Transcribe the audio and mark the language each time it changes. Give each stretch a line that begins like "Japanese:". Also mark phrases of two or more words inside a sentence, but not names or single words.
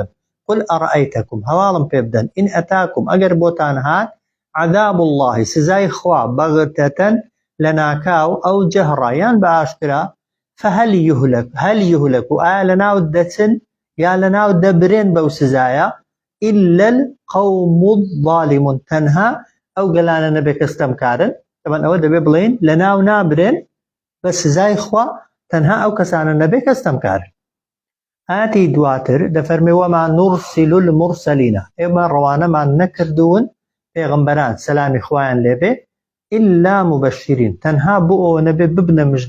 Arabic: قل ئەرەئەیتەکم
Central Kurdish: هەواڵم پێ بدەن
Arabic: ئین ئەتاکم
Central Kurdish: ئەگەر بۆتان هات
Arabic: عەذاب اللهی
Central Kurdish: سزای خوا بەغتەتەن لە ناکاو
Arabic: ئەو جەهڕە
Central Kurdish: یان بە ئاشکرا
Arabic: فهل يهلك
Central Kurdish: و ئایا لەناو دەچن یا لەناو دەبرێن بەو سزایە
Arabic: إلا القوم الظالمون
Central Kurdish: تەنها ئەو گەلانە نەبێ کە ستەمکارن طبعا ئەوە دەبێ بڵێن لەناو نابرێن بە سزای خوا تەنها ئەو کەسانە نەبێ کە ستەمکارن. ئاەتی دواتر دەفەرمێ
Arabic: وەما نورسل المرسلینە
Central Kurdish: ئێمە ڕەوانەمان نەکردوون پێغەمبەران سەلامی خوایان لێبێ
Arabic: إلا مبشرين
Central Kurdish: تەنها بۆ ئەوە نەبێ ببنە